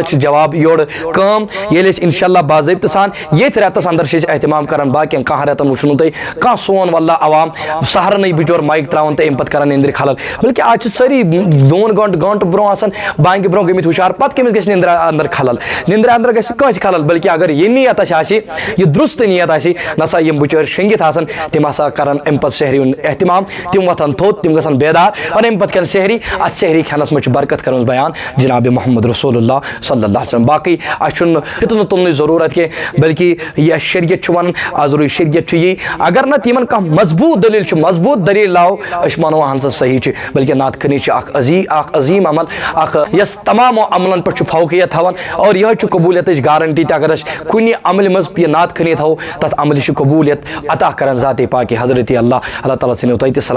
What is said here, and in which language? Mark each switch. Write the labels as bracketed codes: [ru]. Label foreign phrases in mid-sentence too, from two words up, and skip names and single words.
[ks] چھِ جواب یورٕ کٲم ییٚلہِ أسۍ انشاء اللہ باضٲبطہٕ سان ییٚتھۍ رٮ۪تس انٛدر چھِ أسۍ احتمام کران باقین کانٛہہ رٮ۪تن وٕچھُو نہٕ تُہۍ کانٛہہ سون واللہ عوام سہرنٕے بِچور مایِک تراوان تہٕ امہِ پتہٕ کران نِندرِ خلل بلکہ آز چھِ سٲری 2 گٲنٛٹہٕ برونٛہہ آسان بانگہِ برونٛہہ گٔمٕتۍ ہُشار پتہٕ کٔمِس گژھِ نِندرِ انٛدر خلل نِندرِ انٛدر گژھِ کٲنٛسہِ خلل بلکہ اگر یہِ نیت اَسہِ آسہِ یہِ درُست نیت آسہِ نسا یِم بِچٲرۍ شٔنگِتھ آسان تِم ہسا کران امہِ پتہٕ سحری ہُنٛد احتمام تِم وۄتھن تھوٚد تِم گژھن بیدار اور امہِ پتہٕ کھٮ۪ن سحری اتھ سحری کھٮ۪نس منٛز چھِ برکت کٔرمٕژ بیان جناب محمد رسول اللہ صلی اللہ علیہ وسلم باقٕے اَسہِ چھُنہٕ فتنہٕ تُلنٕچ ضروٗرت کینٛہہ بلکہ یہِ اَسہِ شریعت چھُ ونان آزروٗی شریعت چھُ یی اگر نہٕ یِمن کانٛہہ مضبوٗط دٔلیٖل چھُ مضبوٗط دٔلیٖل لاو أسۍ مانو اہن سا صحیح چھِ بلکہ نعت خٲنی چھِ اکھ عظیٖم عمل اکھ یۄس تمامو عملن پٮ۪ٹھ چھُ فوقیت تھاوان اور یِہوے چھُ قبوٗلیتٕچ گارنٹی تہِ اگر أسۍ کُنہِ عملہِ منٛز یہِ نعت خٲنی تھاوو تتھ عملہِ چھُ قبوٗلیت عطا کران ذاتِ پاکہِ حضرت اللہ تعالیٰ ژھٕنِو تۄہہِ تہِ سلام